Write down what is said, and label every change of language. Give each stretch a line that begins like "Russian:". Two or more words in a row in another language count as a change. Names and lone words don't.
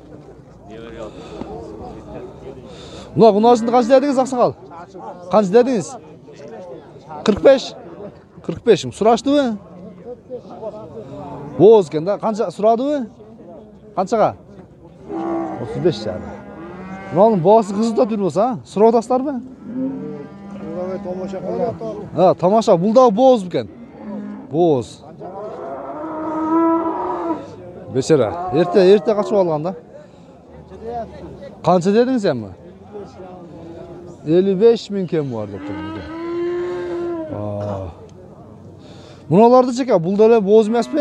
Kyrgyz: Мына кунажынды канча дедиңиз, аксакал? Канча дедиңиз? 45. 45 миң. Сураштыбы? Боз экен да. Канча сурадыбы? Канчага? 35 жана. Мынанын баасы кызыта турбаса, сурап атасыздарбы?
Uzbek: Tomosha qilyapti. Tomosha.
Kyrgyz: Бул да боз экен. Боз. Бешера. Эрте качып алган да. Канча дедиңиз эми? 55 миң кем бар деп турмун. Муналарды чека, бул деле боз эмеспи?